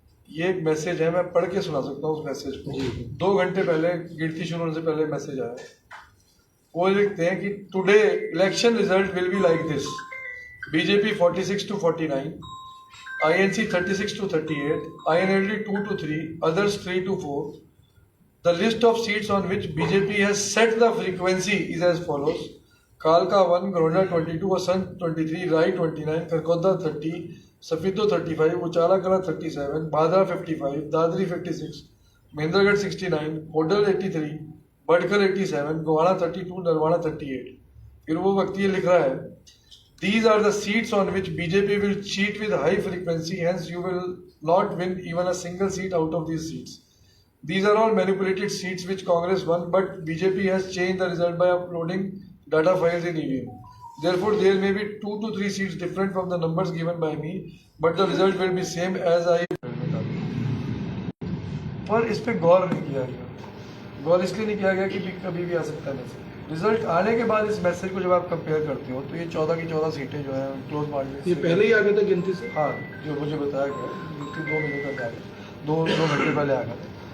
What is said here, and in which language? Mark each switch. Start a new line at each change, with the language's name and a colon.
Hindi: ये एक मैसेज है, मैं पढ़ के सुना सकता हूँ उस मैसेज को। 2 घंटे पहले, गिनती शुरू होने से पहले मैसेज आया। वो लिखते हैं कि
English: Today election result will be like this: BJP 46 to 49, INC 36 to 38, INLD 2 to 3, others 3 to 4. The list of seats on which BJP has set the frequency is as follows: Kalka 1, Garonda 22, Asant 23, Rai 29, Karkoda 30, Safito 35, Uchala Kala 37, Bhadra 55, Dadri 56, Mahendragarh 69, Hodal 83, Badkal 87, Gohana 32, Narwana 38.
Hindi: फिर वो व्यक्ति ये लिख रहा है:
English: These are the seats on which BJP will cheat with high frequency, hence you will not win even a single seat out of these seats. These are all manipulated seats which Congress won, but BJP has changed the result by uploading data files in EVM. Therefore, there may be 2 to 3 seats different from the numbers given by me, but the result will be same as I.
Hindi: पर इस पे गौर नहीं किया गया। गौर इसलिए नहीं किया गया कि कभी भी आ सकता है मैसेज। रिजल्ट आने के बाद इस मैसेज को जब आप कंपेयर करते हो तो ये 14 की 14 सीटें जो है क्लोज मार्जिन। ये पहले ही आ गया था गिनती से? हाँ, जो मुझे बताया गया गिनती 2 महीने तक आ गया, 2 घंटे पहले आ गया था।